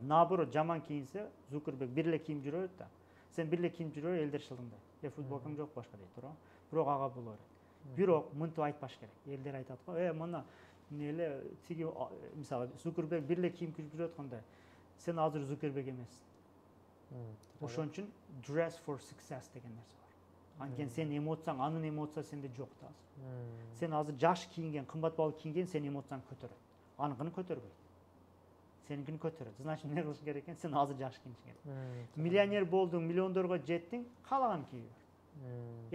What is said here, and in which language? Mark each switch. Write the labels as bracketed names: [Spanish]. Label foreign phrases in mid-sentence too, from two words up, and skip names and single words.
[Kyrgyz] Наоборот, жаман кийинсе, Зукерберг бир эле кийим жүрө берет да. Сен бир эле кийим жүрө бер, элдер шылыңдай. Футболкаң жок башка дейт туурабы. Бирок ага боло берет. Бирок мынтип айтпаш керек. Элдер айтат го, мына эле тиги мисалы Зукерберг бир эле кийим кийип жүрөт кандай. Сен азыр Зукерберг эмессиң. Ошон үчүн [English] dress for success [Kyrgyz] деген нерсе бар. Анткени сен эмоцияң, анын эмоциясы сенде жок да азыр. Сен азыр жакшы кийинген, кымбат баалуу кийинген, сен эмоцияң көтөрөт. Аныкын көтөрбөйт. Сеникини көтөрөт. Значит, эмне кылыш керек экен? Сен азыр жакшы кийиниш керек. Миллионер болдуң, миллиондорго жеттиң, каалаган кийип бер.